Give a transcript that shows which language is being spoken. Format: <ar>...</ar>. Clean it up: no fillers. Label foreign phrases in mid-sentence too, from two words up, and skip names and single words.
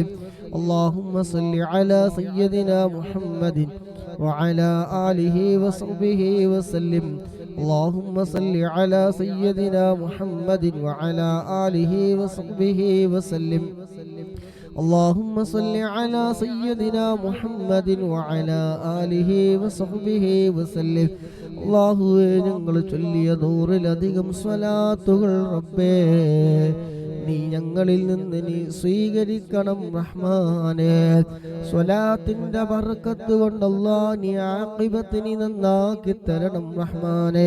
<ar>اللهم صل على سيدنا محمد وعلى آله وصحبه وسلم. اللهم صل على سيدنا محمد وعلى آله وصحبه وسلم. اللهم صل على سيدنا محمد وعلى آله وصحبه وسلم.</ar> <ml>അല്ലാഹുവേ, ഞങ്ങൾ ചൊല്ലിയ 100-ലധികം സ്വലാത്തുകൾ റബ്ബേ നീ ഞങ്ങളിൽ നിന്ന് നീ സ്വീകരിക്കണം റഹ്മാനേ. സ്വലാത്തിന്റെ ബർക്കത്ത് കൊണ്ട് അല്ലാഹ് നീ ആഖിബത്ത് നീ നന്നാക്കി തരണം റഹ്മാനേ.</ml>